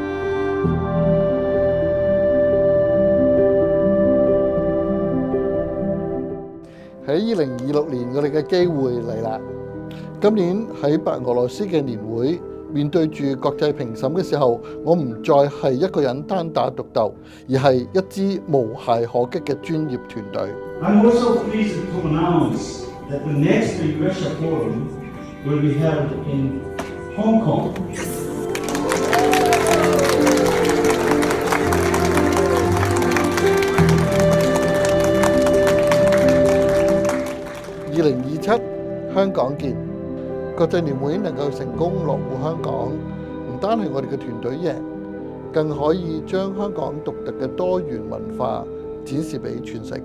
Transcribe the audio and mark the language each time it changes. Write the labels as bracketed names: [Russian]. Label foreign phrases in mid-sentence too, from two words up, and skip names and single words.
[Cantonese] 喺2026年，我哋嘅機會嚟啦！今年喺白俄羅斯嘅年會，面對住國際評審嘅時候，我唔再係一個人單打獨鬥，而係一支無懈可擊嘅專業團隊。 [English] I'm also pleased to announce that the next Russia Forum will be held in Hong Kong. [Cantonese] 2027 香港見，國際年會能夠成功落戶香港，唔單係我哋嘅團隊贏，更可以將香港獨特嘅多元文化展示俾全世界。